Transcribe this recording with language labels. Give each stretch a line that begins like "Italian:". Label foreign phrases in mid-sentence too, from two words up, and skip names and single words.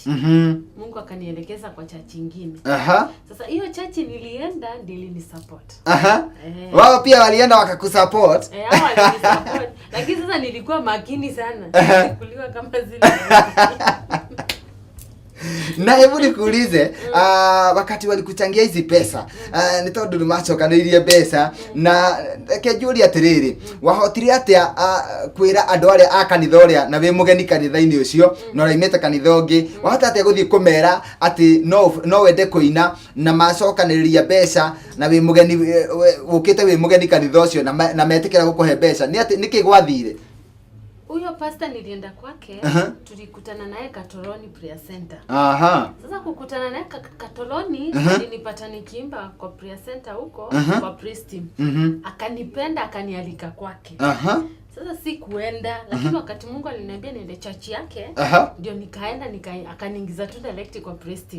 Swahili: Mungu akanielekeza kwa church nyingine. Sasa hiyo church nilienda ndio ilinisupport. Wao pia walienda wakakusupport. Hao walinisupport. Lakini sasa nilikuwa makini sana. Kuliwa kama zile. Na hebu nikuulize wakati walikuchangia hizi pesa
Kikuyu: ni tondu macokanĩirie mbeca na kenjũria atiriri wahotire atia kwira andu aria a kanitha uria na wi mugeni kanitha-ini ucio na uraimite kanitha ungi wahota atia guthii kumera ati no wende kuina na macokanĩrĩria mbeca na wi mugeni ukite wi mugeni kanitha ucio na metikira gukuhe mbeca ni ati niki gwathire?
Swahili: Huyo pastor nilienda kwake tulikutana naye Katoloni
English: prayer center.
Swahili: Sasa kukutana naye Katoloni nilipata nikiimba kwa
English: prayer center
Swahili: huko kwa
English: praise team.
Swahili: Akanipenda akanialika kwake. Sasa sikuenda lakini wakati Mungu aliniambia niende church yake ndio nikaenda akaniingiza tu direct kwa
English: praise team.